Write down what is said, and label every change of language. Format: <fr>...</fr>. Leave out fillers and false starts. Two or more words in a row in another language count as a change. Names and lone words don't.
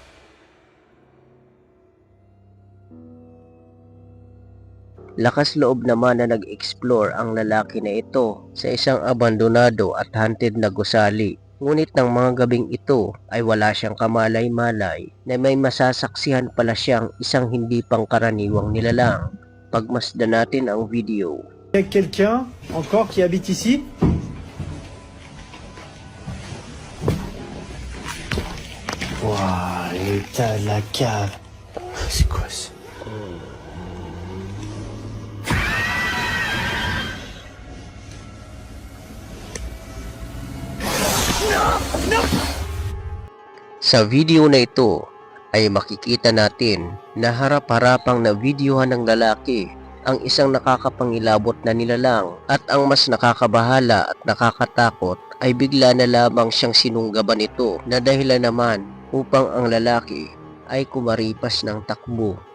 <tl>Lakas loob naman na nag-explore ang lalaki na ito sa isang abandonado at haunted na gusali. Ngunit ng mga gabing ito ay wala siyang kamalay-malay na may masasaksihan pala siyang isang hindi pangkaraniwang nilalang. Pagmasdan natin ang video.</tl> <fr>Il y a quelqu'un encore qui habite ici? Waouh, l'état de la cave. C'est quoi ça?</fr> <tl>Sa video na ito ay makikita natin na harap-harapang na videohan ng lalaki ang isang nakakapangilabot na nilalang, at ang mas nakakabahala at nakakatakot ay bigla na lamang siyang sinunggaban nito na dahilan naman upang ang lalaki ay kumaripas ng takbo.</tl>